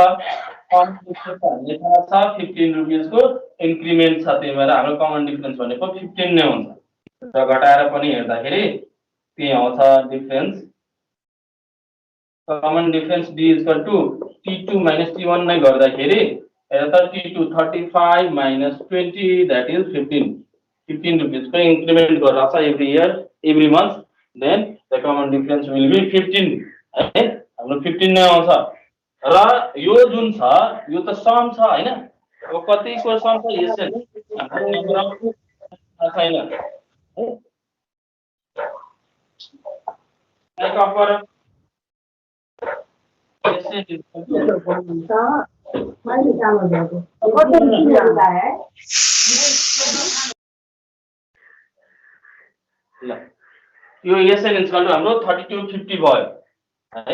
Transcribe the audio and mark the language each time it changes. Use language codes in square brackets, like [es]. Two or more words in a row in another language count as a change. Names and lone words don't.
[ne] हामीले थाहा छ 15 रुपिसको इन्क्रिमेन्ट छ, त्यही भएर हाम्रो [en] common difference [ne] भनेको 15 नै हुन्छ र घटाएर पनि हेर्दाखेरि त्यही आउँछ डिफरेन्स। [en] common difference d is equal to t2 minus t1 [ne] नै गर्दाखेरि [en] t2 35 minus 20 that is 15 rupees [hi] को इंक्रीमेंट कर रहा [en] every year every month, then the common difference will be 15 है। [ne] हाम्रो 15 नै आउँछ र यो जुन छ यो त सम छ हैन। अब कतिको सम छ यसै हाम्रो छैन है कपर ल यो एसएन इन्सकल हाम्रो 3250 भयो है।